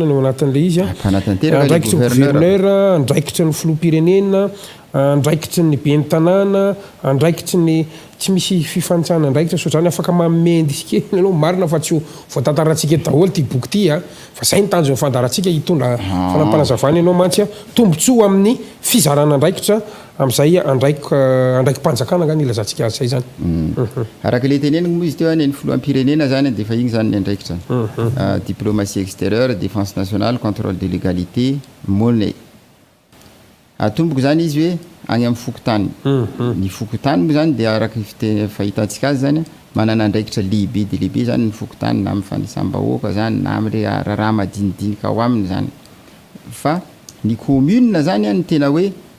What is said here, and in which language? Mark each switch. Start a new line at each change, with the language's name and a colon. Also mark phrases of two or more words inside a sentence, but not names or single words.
Malagasy: ny ao anatin'le izy andraikitry ny gouverneur andraikitry ny filoham-pirenena andraikitry ny ben'ny tanàna andraikitry ny tsy misy fifanitsana andraikitra so zany afaka mamendy isikely aloha marina fa tsy ho voatantarantsika eto daholo ty boky ty fa zay ny tanjony fandarantsika hitondra fanampanazavany ianao mantsy tombotsoa amin'ny fizarana andraikitra am'izay andraiky mpanjakana ngany ilazantsika azy zay zany araka le teneniny moa izy teo any ny filoham-pirenena zany de fa igny zany ny andraikitra
French: diplomatie extérieure défense nationale contrôle de légalité monnaie
Malagasy: atomboko zany izy hoe agny amin'ny fokotany ny fokotany moa zany de araka fahitantsika azy zany manana andraikitra lehibe de lehibe zany ny fokotany na amin'ny fanisam-bahoaka zany na amin'le raha madinidinika ao aminy zany fa ny commune zany ny tena hoe